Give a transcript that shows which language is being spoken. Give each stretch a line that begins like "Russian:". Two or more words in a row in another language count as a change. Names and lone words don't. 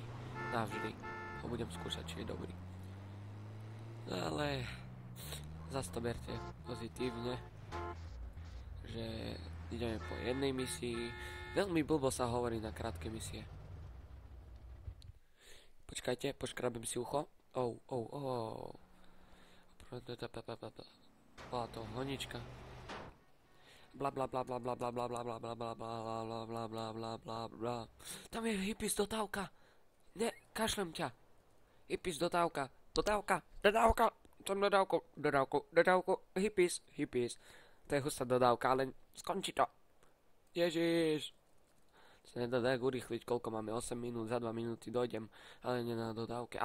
Slovak: Navždy ho budem skúšať, či je dobrý. Ale zase to berte pozitívne, že ideme po jednej misii. Veľmi blbo sa hovorí na krátke misie. Počkajte, poškrabím si ucho. Bola to honička. Bla bla bla bla bla bla bla bla bla bla bla bla bla bla bla bla bla bla. Tam je hippies dodávka. Ne, kašlem ťa. Hippies dodávka. Dodávka. Som dodávku. Hippies. To je hustá dodávka, ale skončí to. Ježiš. Sa nedá tak urýchliť, koľko máme, 8 minút, za 2 minúty dojdem, ale nie na dodávke.